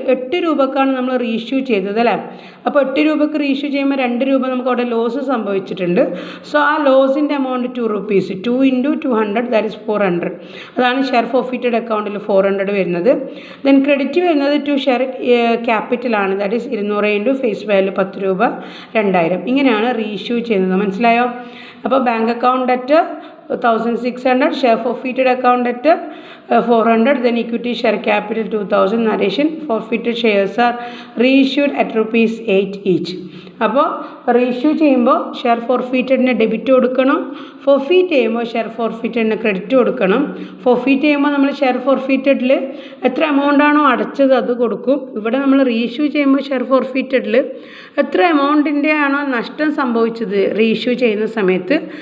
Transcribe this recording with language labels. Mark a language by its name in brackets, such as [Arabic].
[Malayalam] 8 രൂപക്കാണ് നമ്മൾ റീഇഷ്യൂ ചെയ്തത് അല്ലേ. അപ്പോൾ 8 രൂപക്ക് റീഇഷ്യൂ ചെയ്യുമ്പോൾ 2 രൂപ നമുക്ക് അവിടെ ലോസ് സംഭവിച്ചിട്ടുണ്ട്. [English] So ആ ലോസിൻ്റെ amount 2 rupees, 2 into 200 that is 400. [Malayalam] അതാണ് ഷെയർ ഫോർഫിറ്റഡ് അക്കൗണ്ടിൽ 400 വരുന്നത്. ദെൻ ക്രെഡിറ്റ് വരുന്നത് to share ക്യാപിറ്റലാണ്, that is 200 into face value 10 രൂപ 2000. ഇങ്ങനെയാണ് റീഇഷ്യൂ ചെയ്യുന്നത്. മനസ്സിലായോ? [English] അപ്പോൾ bank account debt 1600, share forfeited account debtor 400, then equity share capital 2000. Narration: forfeited shares are reissued at rupees 8 each. [Malayalam] അപ്പോൾ റീഇഷ്യൂ ചെയ്യുമ്പോൾ ഷെയർ ഫോർഫീറ്റഡിന് ഡെബിറ്റ് കൊടുക്കണം, forfeit ചെയ്യുമ്പോൾ share ഫോർഫീറ്റഡിന് credit കൊടുക്കണം. ഫോർഫീറ്റ് ചെയ്യുമ്പോൾ നമ്മൾ ഷെയർ ഫോർഫീറ്റഡിൽ എത്ര എമൗണ്ടാണോ അടച്ചത് അത് കൊടുക്കും. ഇവിടെ നമ്മൾ റീഇഷ്യൂ ചെയ്യുമ്പോൾ ഷെയർ ഫോർഫീറ്റഡിൽ എത്ര എമൗണ്ടിൻ്റെ ആണോ നഷ്ടം സംഭവിച്ചത് റീഇഷ്യൂ ചെയ്യുന്ന സമയത്ത്.